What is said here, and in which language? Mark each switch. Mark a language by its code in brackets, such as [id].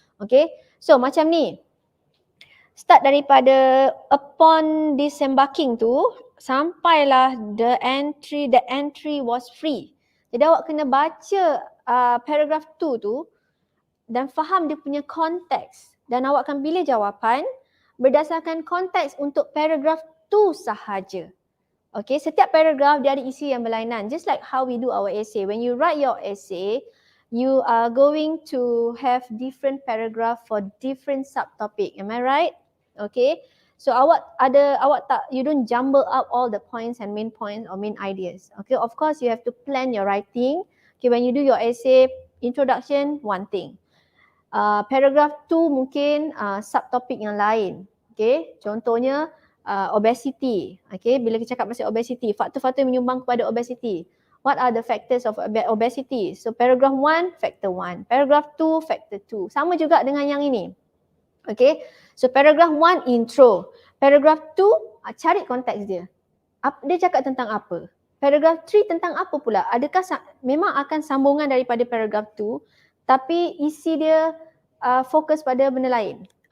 [en] Okay, so [ms] macam ni. [en] Start [ms] daripada [en] upon disembarking [ms] tu, sampailah [en] the entry was free. [ms] Jadi awak kena baca paragraph 2 tu dan faham dia punya konteks. Dan awak akan pilih jawapan berdasarkan konteks untuk paragraf tu sahaja. Okay, setiap paragraf dia ada isi yang berlainan. [en] Just like how we do our essay. When you write your essay, you are going to have different paragraph for different subtopic. Am I right? Okay. So you don't jumble up all the points and main points or main ideas. Okay, of course you have to plan your writing. Okay, when you do your essay, introduction, one thing. [ms] Paragraph 2 mungkin subtopik yang lain. Okay, contohnya obesity. Okay, bila kita cakap pasal obesity, faktor-faktor yang menyumbang kepada obesity. [en] What are the factors of obesity? So paragraph 1, factor 1. Paragraph 2, factor 2. [ms] Sama juga dengan yang ini. [en] Okay, so paragraph 1, intro. Paragraph 2, [ms] cari konteks dia. Dia cakap tentang apa? Paragraph 3 tentang apa pula? Adakah memang akan sambungan daripada paragraph 2, tapi isi dia fokus pada benda lain.